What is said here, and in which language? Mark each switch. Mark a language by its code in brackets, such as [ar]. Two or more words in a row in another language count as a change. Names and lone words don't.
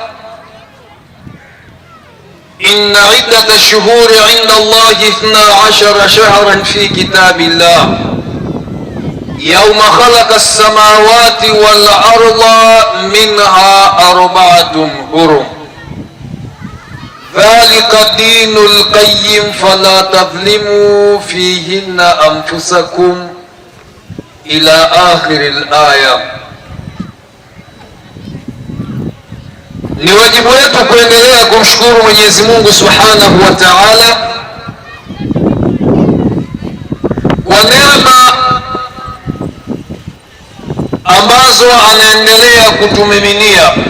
[ar] إن عدة الشهور عند الله 12 شهرا في كتاب الله يوم خلق السماوات والأرض منها 4 حرم ذلك الدين القيم فلا تظلموا فيهن أنفسكم إلى آخر الآية. [sw] Ni wajibu wetu kuendelea kumshukuru Mwenyezi Mungu [ar] سبحانه وتعالى [sw] kwa neema ambazo anaendelea kutumiminia.